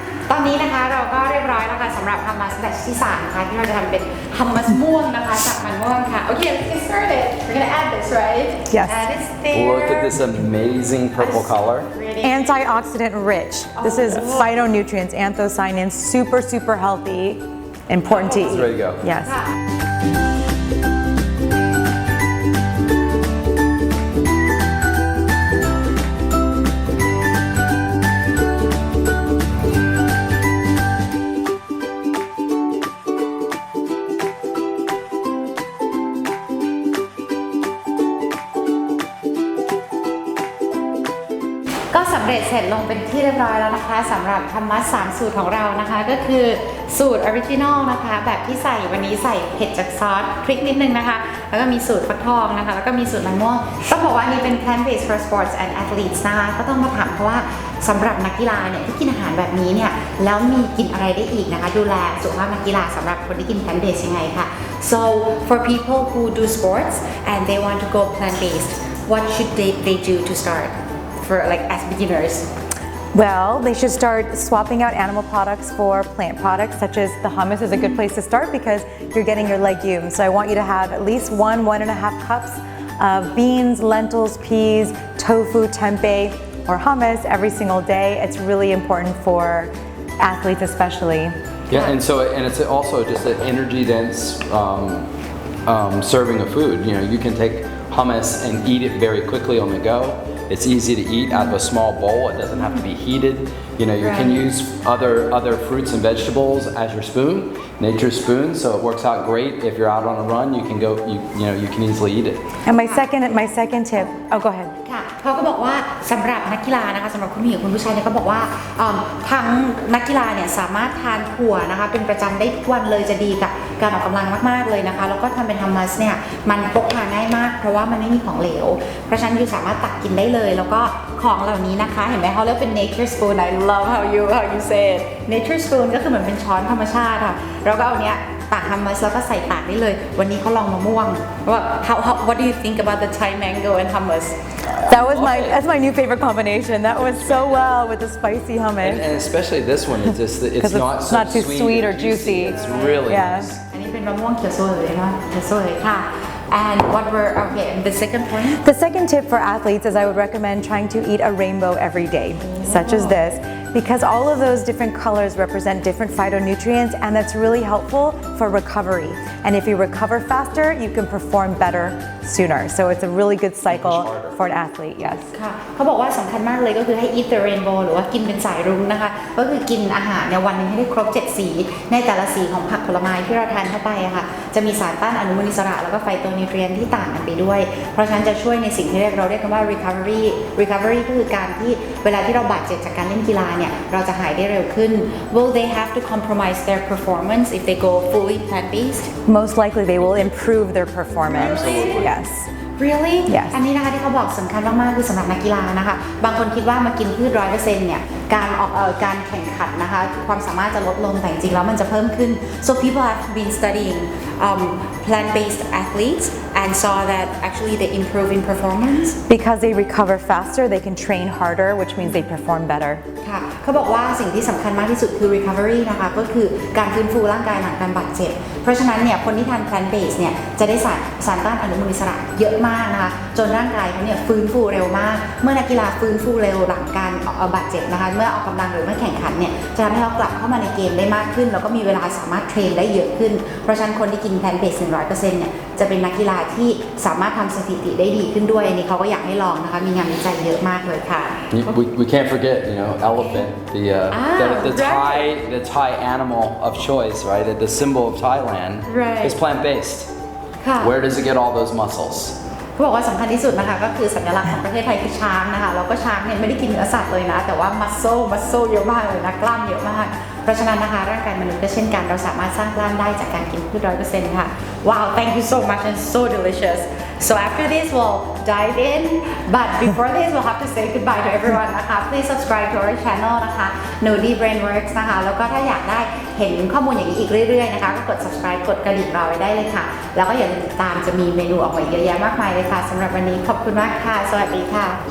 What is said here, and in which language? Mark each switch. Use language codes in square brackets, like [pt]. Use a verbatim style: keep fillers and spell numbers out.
[th] ตอนนี้นะคะเราก็เรียบร้อยแล้วค่ะสำหรับฮัมมัสแบบที่สามค่ะที่เราจะทำเป็นฮัมมัสม่วงนะคะจากมันม่วงค่ะ [en] Okay, let's get started. We're gonna add this, right? Yes. Add this there. Look at this amazing purple color. Really Antioxidant rich. This is Oh. phytonutrients, anthocyanins, super, super healthy. Important to eat. Ready to go. Yes. [th] ค่ะ ก็สำเร็จเสร็จลงเป็นที่เรียบร้อยแล้วนะคะสำหรับธรรมะสามสูตรของเรานะคะก็คือ สูตรออริจินอลนะคะแบบที่ใส่วันนี้ใส่เผ็ดจากซอสพริกนิดนึงนะคะแล้วก็มีสูตรฟักทองนะคะแล้วก็มีสูตรมันม่วงต้องบอกว่าอันนี้เป็น [en] plant based for sports and athletes [th] นะคะก็ต้องมาถามเพราะว่า สำหรับนักกีฬาเนี่ยที่กินอาหารแบบนี้เนี่ยแล้วมีกินอะไรได้อีกนะคะดูแลสุขภาพนักกีฬาสำหรับคนที่กิน plant based ยังไงค่ะ [en] so for people who do sports and they want to go plant based what should they they do to start for like as beginners. Well, they should start swapping out animal products for plant products, such as the hummus is a good place to start because you're getting your legumes. So I want you to have at least one, one and a half cups of beans, lentils, peas, tofu, tempeh, or hummus every single day. It's really important for athletes especially. Yeah, and so and it's also just an energy-dense um, um, serving of food. You know, you can take hummus and eat it very quickly on the go. It's easy to eat out of a small bowl. It doesn't have to be heated. You know, you can Right. use other other fruits and vegetables as your spoon, nature's spoon. So it works out great if you're out on a run. You can go. You you know you can easily eat it. And my second, my second tip, oh, go ahead. [th] ค่ะเขาก็บอกว่าสำหรับนักกีฬานะคะสำหรับคุณผู้หญิงคุณผู้ชายเนี่ยก็บอกว่าเอิ่มทั้งนักกีฬาเนี่ยสามารถทานถั่วนะคะเป็นประจำได้ทุกวันเลยจะดีกับการออกกำลังมากๆเลยนะคะแล้วก็ทำเป็นฮัมมัสเนี่ยมันพกพาง่ายมากเพราะว่ามันไม่มีของเหลว เพราะฉะนั้นคือสามารถตักกินได้เลย แล้วก็ของเหล่านี้นะคะเห็นไหมเขาเรียกเป็น [en] nature spoon I love how you how you say it nature spoon [th] ก็คือเหมือนเป็นช้อนธรรมชาติค่ะเราก็เอาเนี้ย ตักฮัมมัสแล้วก็ใส่ปากได้เลย วันนี้เขาลองมะม่วงว่า [en] how, how what do you think about the Thai mango and hummus That was my, that's my new favorite combination. That went so well with the spicy And, hummus. and especially this one is just that it's 'Cause it's not so not too sweet or and juicy. juicy. It's really Yeah. nice. [th] อันนี้เป็นมะม่วงเขียวโซเลยนะเขียวโซเลยค่ะ [en] and what were okay the second point The second tip for athletes is I would recommend trying to eat a rainbow every day, such as this, because all of those different colors represent different phytonutrients, and that's really helpful for recovery. And if you recover faster, you can perform better sooner. So it's a really good cycle for an athlete, yes. [th] ค่ะเขาบอกว่าสำคัญมากเลยก็คือให้ [en] eat the rainbow [th] หรือว่ากินเป็นสายรุ้งนะคะ ก็คือกินอาหารเนี่ยวันหนึงให้ได้ครบ เจ็ด สี ในแต่ละสีของผักผลไม้ที่เราทานเข้าไปอะค่ะ จะมีสารต้านอนุมูลอิสระ แล้วก็ไฟโตนิวเทรียนที่ต่างกันไปด้วย เพราะฉะนั้นจะช่วยในสิ่งที่เรียกเราเรียกกันว่า recovery recovery ก็คือการที่เวลาที่เราบาดเจ็บจากการเล่นกีฬาเนี่ย เราจะหายได้เร็วขึ้น [en] will they have to compromise their performance if they go fully plant based Most likely they will improve their performance. Absolutely. Yes. Really? Yes. [th] อันนี้นะคะที่เขาบอกสำคัญมากๆคือสำหรับนักกีฬานะคะ บางคนคิดว่ามากินพืชร้อยเปอร์เซ็นต์เนี่ย การออกเอ่อการแข่งขันนะคะ ความสามารถจะลดลงแต่จริงๆแล้วมันจะเพิ่มขึ้น [en] so people have been studying um, plant-based athletes and saw that actually they improve in performance Because they recover faster, they can train harder, which means they perform better. [th] ค่ะเขาบอกว่าสิ่งที่สำคัญมากที่สุดคือ recovery นะคะก็คือการฟื้นฟูร่างกายหลังการบาดเจ็บ เพราะฉะนั้นเนี่ยคนที่ทาน plant based เนี่ยจะได้สารสารต้านอนุมูลอิสระเยอะมากนะคะจนร่างกายเขาเนี่ยฟื้นฟูเร็วมาก เมื่อนักกีฬาฟื้นฟูเร็วหลังการเอ่อบาดเจ็บนะคะเมื่อออกกำลังหรือเมื่อแข่งขันเนี่ยจะทำให้เขากลับเข้ามาในเกมได้มากขึ้น แล้วก็มีเวลาสามารถเทรนได้เยอะขึ้น เพราะฉะนั้นคนที่กิน plant based หนึ่งร้อยเปอร์เซ็นต์เนี่ยจะเป็นนักกีฬาที่สามารถทำสถิติได้ดีขึ้นด้วยอันนี้เขาก็อยากให้ลองนะคะมีงานวิจัยเยอะมากเลยค่ะ [en] You, we, we can't forget, you know, elephant, the uh, Ah, the, the right. Thai the Thai animal of choice, right? The, the symbol of Thailand Right. is plant based. Huh. Where does it get all those muscles? [th] เขาบอกว่าสำคัญที่สุดนะคะก็คือสัญลักษณ์ของประเทศไทยคือช้างนะคะแล้วก็ช้างเนี่ยไม่ได้กินเนื้อสัตว์เลยนะ แต่ว่ามัสโซมัสโซเยอะมากเลยนะกล้ามเยอะมาก เพราะฉะนั้นนะคะร่างกายมนุษย์ก็เช่นกันเราสามารถสร้างกล้ามได้จากการกินพืชร้อยเปอร์เซ็นต์ค่ะ [en] Wow thank you so much and so delicious So after this, we'll dive in. But before this, we'll have to say goodbye to everyone [th] นะคะ [en] Please subscribe to our channel [th] นะคะ Nudi Brainworks นะคะแล้วก็ถ้าอยากได้เห็นข้อมูลอย่างนี้อีกเรื่อยๆนะคะก็กด subscribe กดกระดิ่งเราไว้ได้เลยค่ะแล้วก็อย่าลืมติดตามจะมีเมนูออกมาเยอะแยะมากมายเลยค่ะสำหรับวันนี้ขอบคุณมากค่ะสวัสดีค่ะ